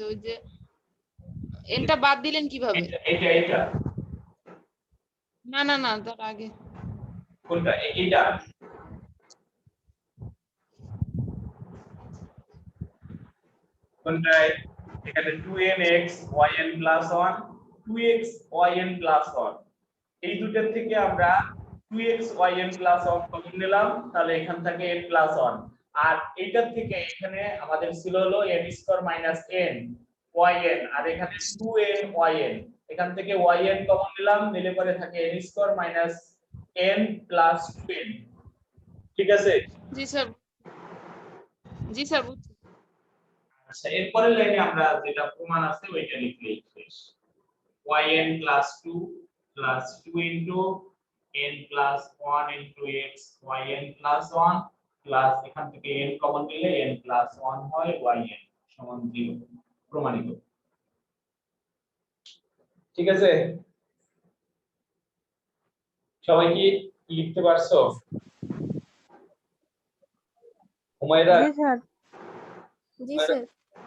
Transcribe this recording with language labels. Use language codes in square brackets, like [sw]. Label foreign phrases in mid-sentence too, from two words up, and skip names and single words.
[bn] ওই যে nটা বাদ দিলেন কিভাবে? এটা না না না তার আগে কোনটা? এইটা কোনটা? এখানে [en] 2nx yn plus 1 2x yn plus 1 [bn] এই দুটোর থেকে আমরা 2x yn plus 1 কমন নিলাম, তাহলে এখান থেকে [en] n plus 1 [bn] আর এইটার থেকে এখানে আমাদের ছিল হলো n স্কয়ার মাইনাস n yn আর এখানে 2n yn এখান থেকে yn কমন নিলাম, নিলে পরে থাকে n স্কয়ার মাইনাস n প্লাস 2n ঠিক আছে? জি স্যার, জি স্যার বুঝছি। আচ্ছা এরপরের লাইনে আমরা যেটা প্রমাণ আছে ওইটা লিখলেই শেষ। [en] yn plus 2 plus 2 into n plus 1 into x yn plus 1 plus [bn] এখান থেকে n কমন নিলে [en] n plus 1 [bn] হয় yn সমান 0 প্রমাণিত। ঠিক আছে সবাই কি লিখতে পারছো? হুমায়রা জি স্যার।